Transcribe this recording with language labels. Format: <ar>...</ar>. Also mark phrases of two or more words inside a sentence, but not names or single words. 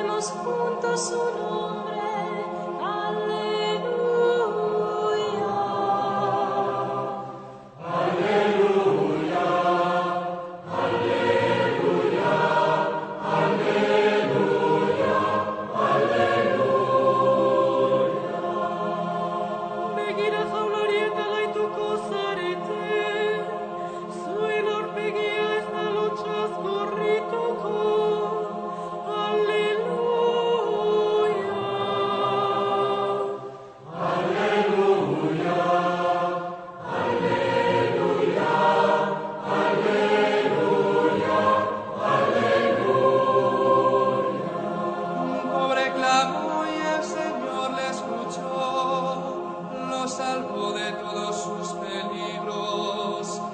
<es>juntos su nombre. Aleluya. Aleluya. Aleluya. Aleluya. Aleluya.</es> <eu>Begira jaularieta gaituko zarete, zuen aurpegia ez da lotxaz gorrituko.</eu> <es>Aleluya. Aleluya. Aleluya. Aleluya. Un pobre clamó y el Señor le escuchó, lo salvó de todos sus peligros.</es>